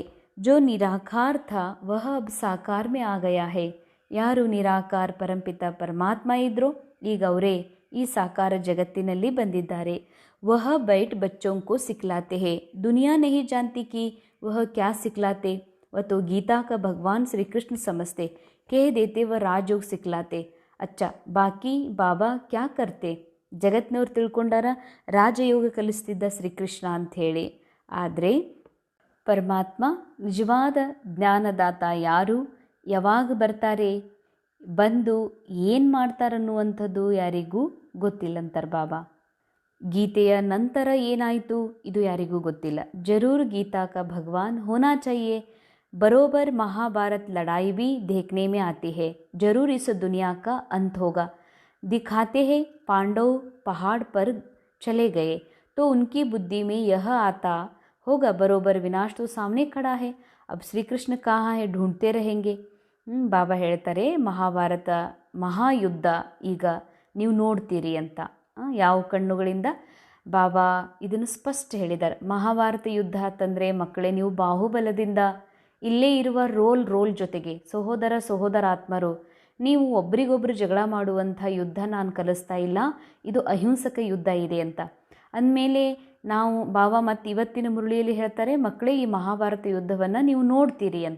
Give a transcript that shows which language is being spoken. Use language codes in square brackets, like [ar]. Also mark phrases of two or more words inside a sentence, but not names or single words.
[hi] जो निराकार था वह अब साकार में आ गया है. [kn] ಯಾರು ನಿರಾಕಾರ ಪರಂಪಿತ ಪರಮಾತ್ಮ ಇದ್ರೋ ಈಗ ಅವರೇ ಈ ಸಾಕಾರ ಜಗತ್ತಿನಲ್ಲಿ ಬಂದಿದ್ದಾರೆ. [hi] वह बैठ बच्चों को सिखलाते हैं, दुनिया नहीं जानती कि वह क्या सिखलाते. वह तो गीता का भगवान श्री कृष्ण समझते, कह देते वह राजयोग सिखलाते. अच्छा बाकी बाबा क्या करते. [kn] ಜಗತ್ತಿನವ್ರು ತಿಳ್ಕೊಂಡಾರ ರಾಜಯೋಗ ಕಲಿಸ್ತಿದ್ದ ಶ್ರೀಕೃಷ್ಣ ಅಂಥೇಳಿ. ಆದರೆ ಪರಮಾತ್ಮ ನಿಜವಾದ ಜ್ಞಾನದಾತ ಯಾರು, ಯಾವಾಗ ಬರ್ತಾರೆ, ಬಂದು ಏನು ಮಾಡ್ತಾರನ್ನುವಂಥದ್ದು ಯಾರಿಗೂ ಗೊತ್ತಿಲ್ಲಂತಾರೆ ಬಾಬಾ. ಗೀತೆಯ ನಂತರ ಏನಾಯಿತು ಇದು ಯಾರಿಗೂ ಗೊತ್ತಿಲ್ಲ. [hi] ज़रूर गीता का भगवान होना चाहिए. बरोबर महाभारत लड़ाई भी देखने में आती है. जरूर इस दुनिया का अंत होगा. दिखाते हैं पांडव पहाड़ पर चले गए तो उनकी बुद्धि में यह आता होगा बरोबर विनाश तो सामने खड़ा है. अब श्री कृष्ण कहाँ है, ढूंढते रहेंगे. [kn] ಬಾಬಾ ಹೇಳ್ತಾರೆ, ಮಹಾಭಾರತ ಮಹಾಯುದ್ಧ ಈಗ ನೀವು ನೋಡ್ತೀರಿ ಅಂತ. ಯಾವ ಕಣ್ಣುಗಳಿಂದ ಬಾಬಾ ಇದನ್ನು ಸ್ಪಷ್ಟ ಹೇಳಿದ್ದಾರೆ. ಮಹಾಭಾರತ ಯುದ್ಧ ಅಂತಂದರೆ ಮಕ್ಕಳೇ, ನೀವು ಬಾಹುಬಲದಿಂದ ಇಲ್ಲೇ ಇರುವ ರೋಲ್ ಜೊತೆಗೆ ಸಹೋದರಾತ್ಮರು, ನೀವು ಒಬ್ರಿಗೊಬ್ರು ಜಗಳ ಮಾಡುವಂಥ ಯುದ್ಧ ನಾನು ಕಲಿಸ್ತಾ ಇಲ್ಲ, ಇದು ಅಹಿಂಸಕ ಯುದ್ಧ ಇದೆ ಅಂತ ಅಂದಮೇಲೆ ನಾವು ಬಾಬಾ ಮತ್ತು ಇವತ್ತಿನ ಮುರಳಿಯಲ್ಲಿ ಹೇಳ್ತಾರೆ, ಮಕ್ಕಳೇ ಈ ಮಹಾಭಾರತ ಯುದ್ಧವನ್ನು ನೀವು ನೋಡ್ತೀರಿ ಅಂತ.